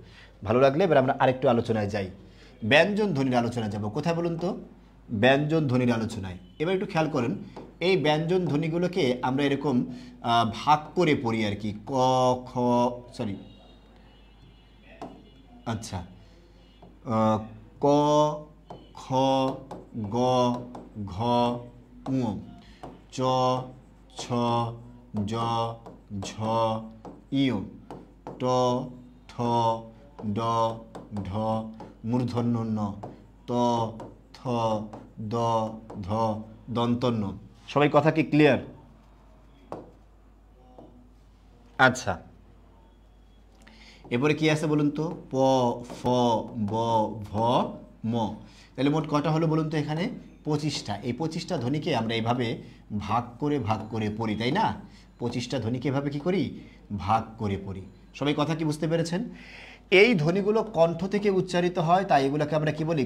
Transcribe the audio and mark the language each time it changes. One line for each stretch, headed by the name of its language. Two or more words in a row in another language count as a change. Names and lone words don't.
Bangla: ভালো লাগলে এবার আমরা আরেকটু আলোচনায় যাই, ব্যঞ্জন ধ্বনির আলোচনায় যাব। কোথায় বলুন তো? ব্যঞ্জন ধ্বনির আলোচনায়। এবার একটু খেয়াল করেন, এই ব্যঞ্জন ধ্বনিগুলোকে আমরা এরকম ভাগ করে পড়ি আর কি, ক খ, সরি আচ্ছা, ক খ গ ঘ ঙ, চ ছ জ ঝ ইয়, ট ঠ ড ঢ মূর্ধন্য ন, ত থ দ ধ দন্তন্য। সবাই কথা কি ক্লিয়ার? আচ্ছা, এরপরে কি আছে বলুন তো? প ফ ব ভ ম। তাহলে মোট কটা হলো বলুন তো এখানে? 25টা। এই 25টা ধ্বনিকে আমরা এইভাবে ভাগ করে পড়ি, তাই না? 25টা ধ্বনিকে এভাবে কি করি? ভাগ করে পড়ি। সবাই কথা কি বুঝতে পেরেছেন? এই ধ্বনিগুলো কণ্ঠ থেকে উচ্চারিত হয়, তাই এগুলোকে আমরা কি বলি?